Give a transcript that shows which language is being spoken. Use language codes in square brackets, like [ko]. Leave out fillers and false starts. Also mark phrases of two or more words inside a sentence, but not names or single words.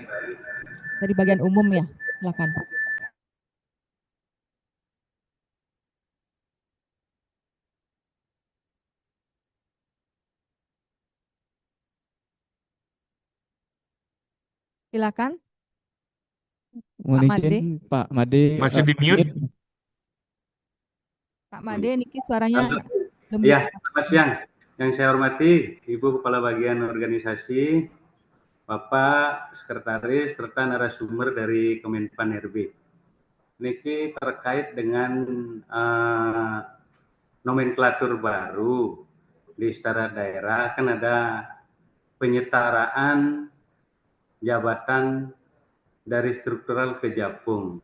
[id] Dari bagian umum ya, silakan. Silakan. Mohon Pak izin Made. Pak Made. Masih di mute? Pak Made, niki suaranya belum Ya, selamat siang. Yang saya hormati Ibu Kepala Bagian Organisasi, Bapak Sekretaris, serta narasumber dari Kemenpan RB. Niki terkait dengan nomenklatur baru di setara daerah, kan ada penyetaraan jabatan dari struktural ke Japung.